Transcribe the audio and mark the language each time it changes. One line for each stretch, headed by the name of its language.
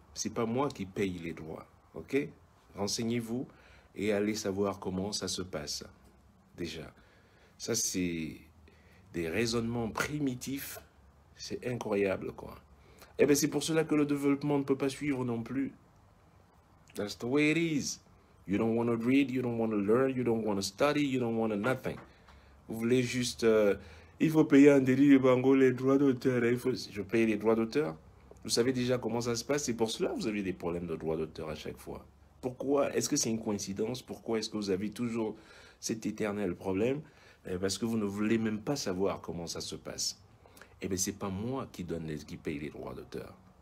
French: C'est pas moi qui paye les droits. Ok? Renseignez-vous et allez savoir comment ça se passe. Déjà. Ça, c'est des raisonnements primitifs. C'est incroyable, quoi. Eh bien, c'est pour cela que le développement ne peut pas suivre non plus.
English: That's the way it is. You don't want to read, you don't want to learn, you don't want to study, you don't want to nothing.
French: Vous voulez juste... il faut payer un délit de bango les droits d'auteur. Je paye les droits d'auteur. Vous savez déjà comment ça se passe. C'est pour cela que vous avez des problèmes de droits d'auteur à chaque fois. Pourquoi? Est-ce que c'est une coïncidence? Pourquoi est-ce que vous avez toujours cet éternel problème? Parce que vous ne voulez même pas savoir comment ça se passe. Eh bien, c'est pas moi qui paye les droits d'auteur.